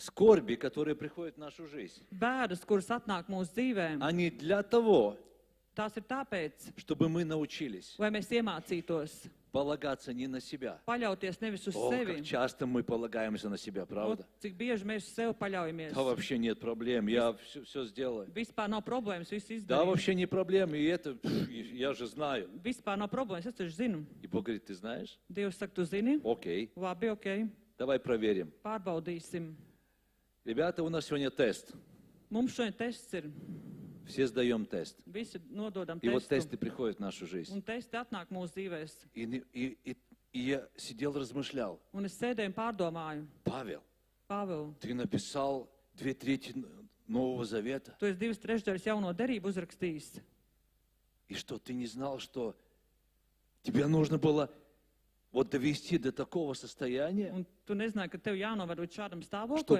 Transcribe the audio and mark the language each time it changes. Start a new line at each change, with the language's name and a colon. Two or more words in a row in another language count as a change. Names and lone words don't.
Russian: скорби, которые приходят в нашу жизнь,
Latvian: bēdas, kuras atnāk mūsu dzīvēm,
Russian: они для того,
Latvian: tās ir tāpēc,
Russian: чтобы мы научились
Latvian: lai mēs iemācītos
Russian: полагаться не на себя.
Latvian: paļauties nevis uz
Russian: О,
Latvian: sevi.
Russian: как часто мы полагаемся на себя, правда?
Latvian: Cik bieži mēs uz sevi paļaujamies.
Russian: Да вообще нет проблем, я все сделаю.
Latvian: Vispār nav problēmas, viss
Russian: Да
Latvian: izdarīju.
Russian: вообще не проблем, и это я же знаю.
Latvian: Vispār nav problēmas, es taču zinu.
Russian: И Бог говорит, ты знаешь?
Latvian: Dievs saka, tu zini?
Russian: Окей,
Latvian: Labi, ok,
Russian: давай проверим.
Latvian: pārbaudīsim.
Russian: Ребята, у нас сегодня тест.
Latvian: Mums šodien tests ir.
Russian: Все сдаем тест.
Latvian: Visi nododam
Russian: И вот
Latvian: testu.
Russian: тесты приходят в нашу жизнь.
Latvian: Un testi atnāk mūsu dzīvēs.
Russian: И я сидел, размышлял.
Latvian: Un es sēdēju un pārdomāju.
Russian: Павел,
Latvian: Pāvils,
Russian: ты написал 2/3 Нового Завета.
Latvian: tu esi 2/3 jauno derību uzrakstījis.
Russian: И что, ты не знал, что тебе нужно было вот довести до такого состояния,
Latvian: Un tu nezināji, ka tev jānoved līdz šādam
Russian: чтобы
Latvian: stāvoklim.